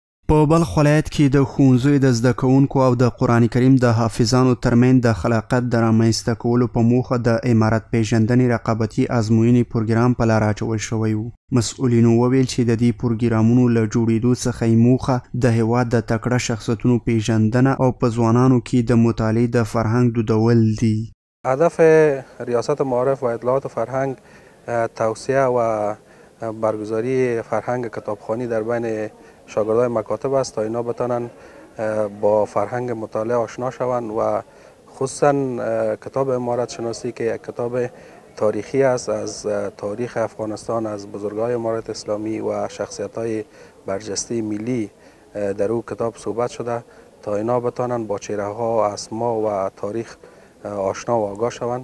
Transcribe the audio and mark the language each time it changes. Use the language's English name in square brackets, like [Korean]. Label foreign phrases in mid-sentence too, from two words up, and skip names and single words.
[Pashto] په بلخ ولایت کې د ښوونځیو د زده کوونکو او د قرآن کریم د حافظانو ترمنځ د خلاقیت د رامنځته کولو په موخه د امارت پیژندنې رقابتي ازموینې پروګرام په لار اچول شوی و. مسؤلینو وویل چې د دې پروګرامونو له جوړېدو څخه یې موخه د هېواد د تکړه شخصیتونو پیژندنه او په ځوانانو کې د مطالعې د فرهنګ دودول دي. [Persian] هدف ریاست معارف و اطلاعات فرهنگ توسعه و برگزاری فرهنگ کتابخوانی در بین شاگردای مکاتب است تا اینا بتانن با فرهنگ مطالعه آشنا شوند و خصوصا کتاب امارت شناسی که یک کتاب تاریخی است از تاریخ افغانستان، از بزرگای امارت اسلامی و شخصیت‌های برجسته ملی در او کتاب صحبت شده تا اینا بتانن با چهره‌ها، اسما و تاریخ آشنا و آگاه شوند.